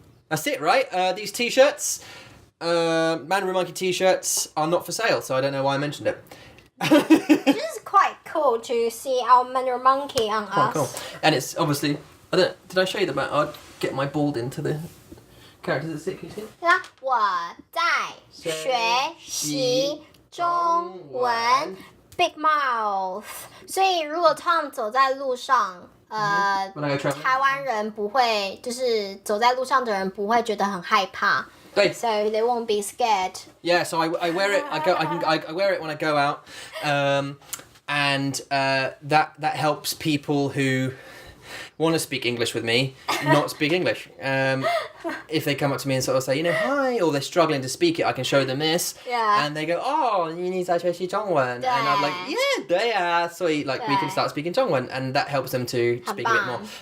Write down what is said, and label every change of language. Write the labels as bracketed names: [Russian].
[English] That's it, right? These t-shirts... Mandarin Monkey t-shirts are not for sale, so I don't know why I mentioned it. This is quite cool to see our Mandarin Monkey on us. Cool. And it's obviously... did I show you the I'd get my bald into the characters that stick, can you see? [Chinese] 我在学习中文 Big Mouth. 所以如果 Tom 走在路上台湾人不会就是走在路上的人不会觉得很害怕 [English] So they won't be scared. Yeah, so I wear it. I wear it when I go out, and that helps people who want to speak English with me not speak English. If they come up to me and sort of say, hi, or they're struggling to speak it, I can show them this, and they go, oh, [Chinese] 你在学习中文, [English] and I'm like, yeah, 对啊, so we can start speaking 中文, and that helps them to speak a bit more.